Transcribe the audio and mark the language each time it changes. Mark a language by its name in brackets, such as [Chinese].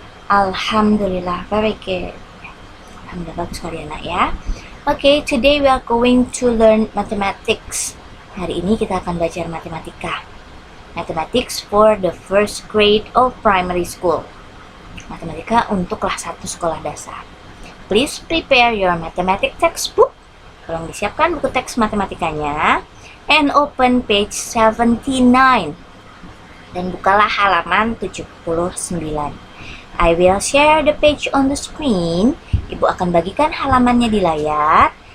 [Indonesian] Alhamdulillah, [English] very good. [Indonesian] Alhamdulillah, bagus sekali anak ya. [English] Okay, today we are going to learn mathematics. [Indonesian] Hari ini kita akan belajar matematika. [English] Mathematics for the first grade of primary school. [Indonesian] Matematika untuk kelas 1 sekolah dasar. [English] Please prepare your mathematics textbook. [Indonesian] Tolong disiapkan buku teks matematikanya. [English] And open page 79. [Indonesian] Dan bukalah halaman 79. [English] I will share the page on the screen. [Indonesian] Ibu akan bagikan halamannya di layar.